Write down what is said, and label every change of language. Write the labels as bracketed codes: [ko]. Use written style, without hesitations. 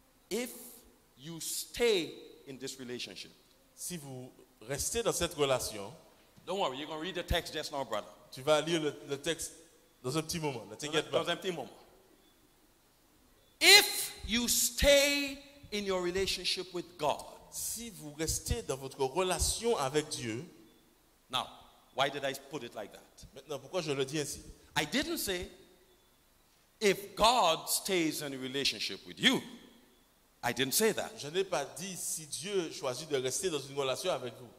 [en] if you stay in this relationship, [fr] si vous restez dans cette relation, [en] don't worry, you're going to read the text just now, brother. [fr] tu vas lire le texte dans un petit moment. Ne t'inquiète pas. Dans un petit moment. [en] If you stay in your relationship with God, [fr] Si vous restez dans votre relation avec Dieu, [en] now, why did I put it like that? [fr] maintenant pourquoi je le dis ainsi? [en] I didn't say if God stays in a relationship with you. I didn't say that. [fr] Je n'ai pas dit si Dieu choisit de rester dans une relation avec vous.